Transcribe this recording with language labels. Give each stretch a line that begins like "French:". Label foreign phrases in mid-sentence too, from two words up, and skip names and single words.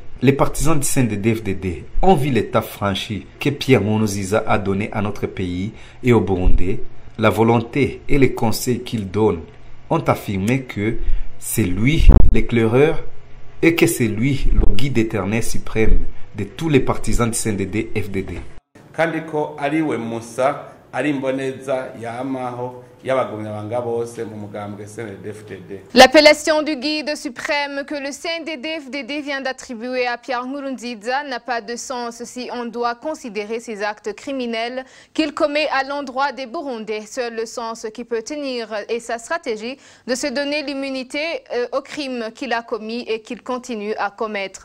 French: Les partisans du CNDD-FDD ont vu l'étape franchie que Pierre Nkurunziza a donné à notre pays et au Burundi. La volonté et les conseils qu'il donne ont affirmé que c'est lui l'éclaireur et que c'est lui le guide éternel suprême de tous les partisans du CNDD-FDD.
Rundi: Kandiko ariwe Musa ari imboneza yamaho y'abagumyabanga bose mu mugambwe CNDD-FDD.
French: L'appellation du guide suprême que le CNDD-FDD vient d'attribuer à Pierre Nkurunziza n'a pas de sens si on doit considérer ses actes criminels qu'il commet à l'endroit des Burundais. Seul le sens qui peut tenir est sa stratégie de se donner l'immunité aux crimes qu'il a commis et qu'il continue à commettre.